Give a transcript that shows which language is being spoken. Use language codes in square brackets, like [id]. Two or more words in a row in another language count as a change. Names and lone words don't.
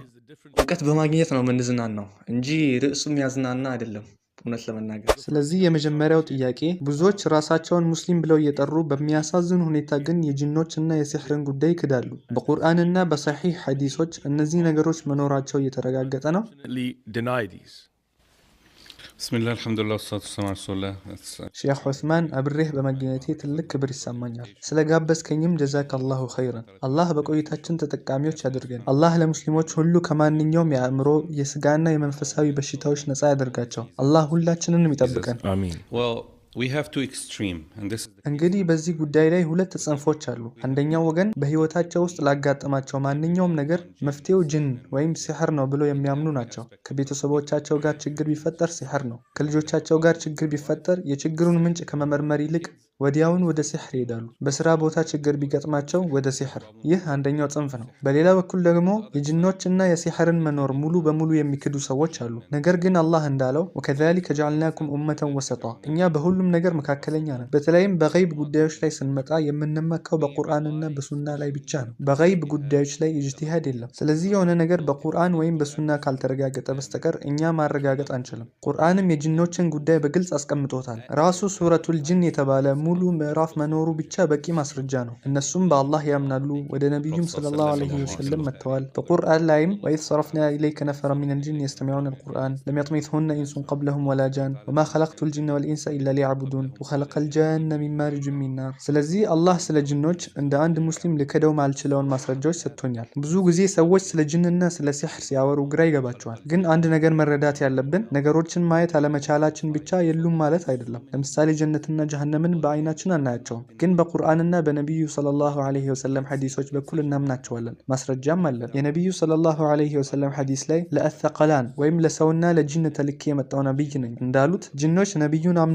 [am] ዕውቀት በማግኘት ነው ምንዝናናው እንጂ ርዕሱም ያዝናና አይደለም እውነት ለመናገር ስለዚህ የመጀመሪያው ጥያቄ ብዙዎች ራሳቸውን ሙስሊም ብለው እየጠሩ በሚያሳዝን ሁኔታ ግን የጂኖችና የሲህርን ጉዳይ ይክዳሉ በቁርአንና በሰሒህ ሐዲሶች እነዚህ ነገሮች መኖራቸው እየተረጋገጠ ነው [ar] بسم الله الحمد لله والصلاة والسلام على رسول الله [am] ሼክ ዑስማን አብሬህ በመገኘቴ ትልቅ ክብር ይሰማኛል ስለጋበዝከኝም [ar] جزاك الله خيرا [am] አላህ በቆይታችን ተጠቃሚዎች ያድርገን አላህ ለሙስሊሞች ሁሉ ከማንኛውም የአእምሮ የስጋና የመንፈሳዊ በሽታዎች ነፃ ያደርጋቸው አላህ ሁላችንንም ይጠብቀን [en] آمين We have two extreme and this [am] እንግዲህ በዚህ ጉዳይ ላይ ሁለት ጽንፎች አሉ አንደኛው ወገን በህይወታቸው ውስጥ ላጋጠማቸው ማንኛውም ነገር መፍትሄው ጂን ወይም ሲህር ነው ብሎ የሚያምኑ ናቸው ከቤተሰቦቻቸው ጋር ችግር ቢፈጠር ሲህር ነው ከልጆቻቸው ጋር ችግር ቢፈጠር የችግሩን ምንጭ ከመመርመር ይልቅ ወዲያውን ወደ ሲህር ይሄዳሉ በስራ ቦታ ችግር ቢገጥማቸው ወደ ሲህር ይህ አንደኛው ጽንፍ ነው በሌላ በኩል ደግሞ የጂኖችና የሲህርን መኖር ሙሉ በሙሉ የሚክዱ ሰዎች አሉ ነገር ግን አላህ እንዳለው [ar] وكذلك جعلناكم أمة وسطا [am] እኛ በሁሉም ነገር መካከለኛ ነን በተለይም በገይብ ጉዳዮች ላይ ስንመጣ የምንመካው በቁርአንና በሱና ላይ ብቻ ነው በገይብ ጉዳዮች ላይ ኢጅቲሃድ የለም ስለዚህ የሆነ ነገር በቁርአን ወይም በሱና ካልተረጋገጠ በስተቀር እኛ ማረጋገጥ አንችልም ቁርአንም የጂኖችን ጉዳይ በግልጽ አስቀምጦታል ራሱ ሱረቱል ጂን የተባለ ሙሉ ምዕራፍ መኖሩ ብቻ በቂ ማስረጃ ነው እነሱም በአላህ ያምናሉ ወደ ነብዩም [ar] صلى الله عليه وسلم [am] መጥተዋል በቁርአን ላይም ወይስ [ar] صرفنا إليك نفرا من الجن يستمعون القرآن لم يطمثهن إنس قبلهم ولا جان وما خلقت الجن والإنس إلا ليعبدون وخلق الجن من مارج من نار [am] ስለዚህ አላህ ስለ ጂኖች እንደ አንድ ሙስሊም ልከደው ማልችለውን ማስረጃዎች ሰጥቶኛል ብዙ ጊዜ ሰዎች ስለ ጂንና ስለ ሲህር ሲያወሩ ግራ ይገባቸዋል ግን አንድ ነገር መረዳት ያለብን ነገሮችን ማየት አለመቻላችን ብቻ የሉም ማለት አይደለም ለምሳሌ ጀነትና ጀሃነምን አይናችን አናያቸውም ግን በቁርአንና በነብዩ [ar] صلى الله عليه وسلم [am] ሐዲሶች በኩል እናምናቸዋለን ማስረጃም አለን የነብዩ [ar] صلى الله عليه وسلم [am] ሐዲስ ላይ ለአثقلان ወይም ለሰውና ለጂን ተልኬ የመጣው ነብይ ነኝ እንዳሉት ጂኖች ነብዩን አምነው